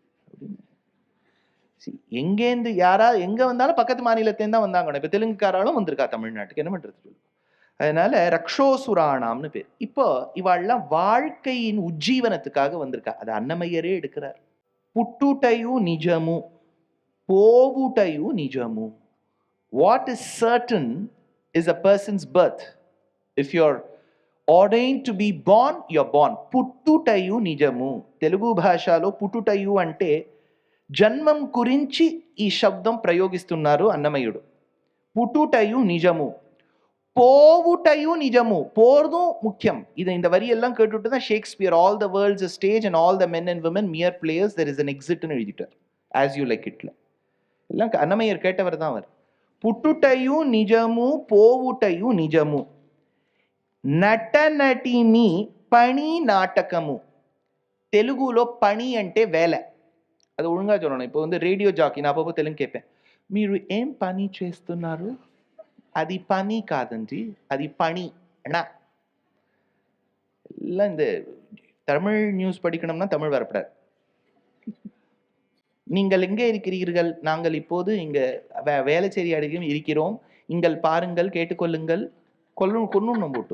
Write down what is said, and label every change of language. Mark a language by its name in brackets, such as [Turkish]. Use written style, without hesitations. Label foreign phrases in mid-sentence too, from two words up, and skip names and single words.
[Tamil] எங்கேந்து யாரா எங்க வந்தாலும் பக்கத்து மாநிலத்தேருந்து தான் வந்தாங்க. இப்ப தெலுங்குக்காராலும் வந்திருக்கா தமிழ்நாட்டுக்கு, என்ன பண்றது? அதனால ரக்ஷோசுராணாம்னு பேர். இப்போ இவாள்லாம் வாழ்க்கையின் உஜ்ஜீவனத்துக்காக வந்திருக்கா. அது அன்னமையரே எடுக்கிறார். [Telugu] పుట్టుటయు నిజము పోవుటయు నిజము. [English] What is certain is a person's birth. If you're ordained to be born, you're born. [Telugu] పుట్టుటయు నిజము. తెలుగు భాషలో పుట్టుటయు అంటే జన్మం గురించి ఈ శబ్దం ప్రయోగిస్తున్నారు అన్నమయ్యుడు. పుట్టుటయు నిజము, పోవుటయుం నిజము. [Tamil] போறதும் முக்கியம். இந்த வரி எல்லாம் கேட்டுட்டு தான் ஷேக்ஸ்பியர் [English] all the worlds a stage and all the men and women mere players, there is an exit [Tamil] ன்னு எழுதிட்டார். [English] as you like it. [Tamil] எல்லாம் அன்னமய்யர் கேட்டவர் தான் அவர். [Telugu] పుట్టుటయు నిజము పోవుటయు నిజము నట నటిమి పని నాటకము. తెలుగులో పని అంటే వేల. అది [Tamil] ஒழுங்கா சொல்லணும். இப்போ வந்து [English] radio jockey, [Tamil] நான் அப்பப்போ தெலுங்கு கேட்பேன். [Telugu] మీరు ఏం పని చేస్తున్నారు? అది పని కాదండి, అది పని அண்ணா. [Tamil] எல்லாம் இந்த தமிழ் நியூஸ் படிக்கணும்னா தமிழ் வரப்படாது. நீங்கள் எங்கே இருக்கிறீர்கள்? நாங்கள் இப்போது இங்க வேளச்சேரி அருகே இருக்கிறோம். இங்கள் பாருங்கள், கேட்டுக்கொள்ளுங்கள். கொன்னும் போட்டு.